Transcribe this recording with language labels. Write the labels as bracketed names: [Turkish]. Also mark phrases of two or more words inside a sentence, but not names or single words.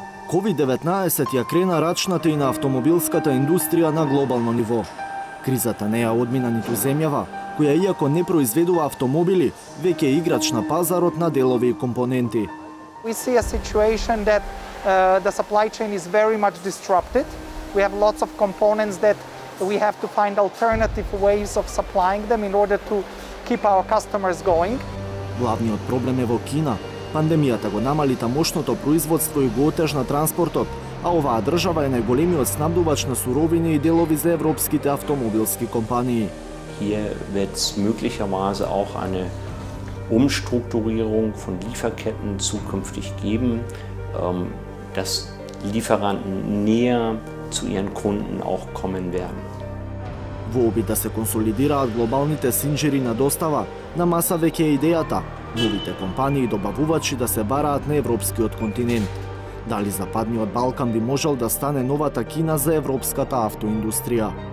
[Macedonian] COVID-19 ја крена рачната и на автомобилската индустрија на глобално ниво. Кризата не ја одмина ниту земјава, која иако не произведува автомобили, веќе е играч на пазарот на делови и компоненти. [English] We see a situation that the supply chain is very much disrupted. We have lots of components that we have to find alternative ways of supplying them in order to keep our customers going. [Macedonian] Главниот проблем е во Кина. Пандемијата го намали тамошното производство и го отежна транспортот, а оваа држава е најголемиот снабдувач на суровини и делови за европските автомобилски компании. [German] Hier wird es möglicherweise auch eine Umstrukturierung von Lieferketten zukünftig geben, dass Lieferanten näher zu ihren Kunden auch kommen werden. [Macedonian] Во обид да се консолидираат глобалните синџери на достава, на маса веќе е идејата новите компании и добавувачи да се бараат на европскиот континент. Дали Западниот Балкан би можел да стане новата Кина за европската автоиндустрија?